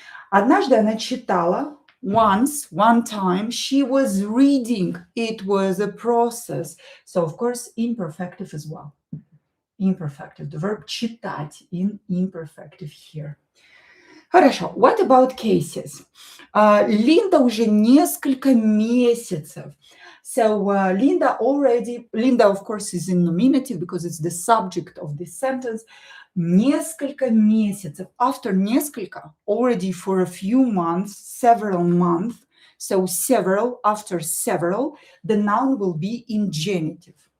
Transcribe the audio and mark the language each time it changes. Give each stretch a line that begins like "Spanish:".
Russian: Однажды она читала.
English: Once, one time, she was reading. It was a process. So, of course, imperfective as well. Imperfective. The verb читать in imperfective here. Хорошо. What about cases?
Russian: Linda уже несколько месяцев.
English: So, Linda, of course, is in nominative because it's the subject of this sentence.
Russian: Несколько месяцев.
English: After несколько, already for a few months, several months. So, several, after several, the noun will be in genitive.